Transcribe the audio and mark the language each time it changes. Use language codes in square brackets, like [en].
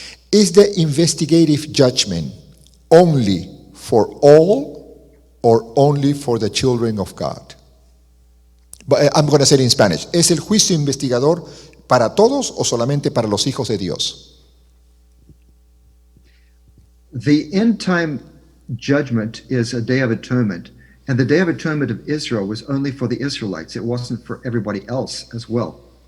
[en] Is the investigative judgment only for all or only for the children of God? But I'm going to say it in Spanish. [es] ¿Es el juicio investigador para todos o solamente para los hijos de Dios? [en] The end time judgment is a day of atonement, and the day of atonement of Israel was only for the Israelites. It wasn't for everybody else as well.